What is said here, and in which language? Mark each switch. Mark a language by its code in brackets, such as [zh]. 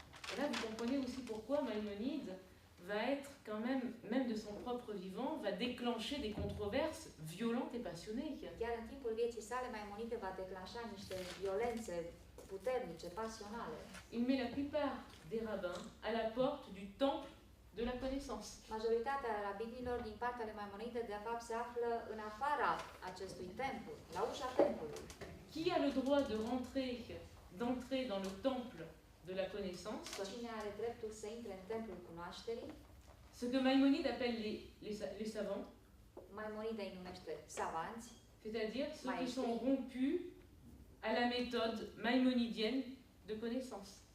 [fr] Et là, vous comprenez aussi pourquoi Maïmonide va être quand même de son propre vivant, va déclencher des controverses violentes et passionnées. [ro] Chiar în timpul vieții sale, Maimonide va declanșa niște violențe puternice, pasionale. [fr] Il met la plupart des rabbins à la porte du temple de la connaissance. [ro] Majoritatea rabinilor din partea lui Maimonide, de fapt, se află în afara acestui templu, la ușa templului. [fr] Qui a le droit d'entrer dans le temple de la connaissance? [ro] Cine are dreptul să intre în templul cunoașterii? [fr] Ce que Maïmonide appelle les savants, [ro] Maimonide îi numește savanți, [fr] c'est-à-dire ceux qui sont rompus à la méthode maïmonidienne de connaissance.